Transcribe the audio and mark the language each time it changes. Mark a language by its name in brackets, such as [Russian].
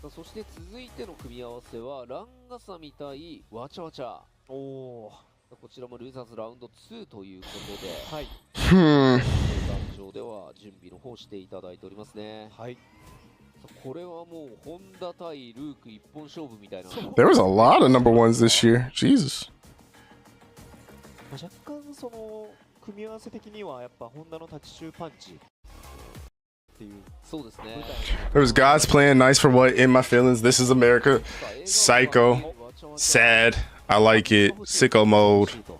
[Japanese] さあそして続いての組み合わせはランガサみ対わちゃわちゃおおこちらもルーザーズラウンド2ということではい Hmm. 壇上では準備の方していただいておりますねはいさあこれはもうホンダ対ルーク一本勝負みたいな [English] There was a lot of number 1s this year. Jesus. [Japanese] 若干その組み合わせ的にはやっぱホンダのタッチシューパンチっていうそうですね [English] There was God's Plan, Nice for What, In My Feelings, This Is America, Psycho, Sad, I Like It, Sicko Mode.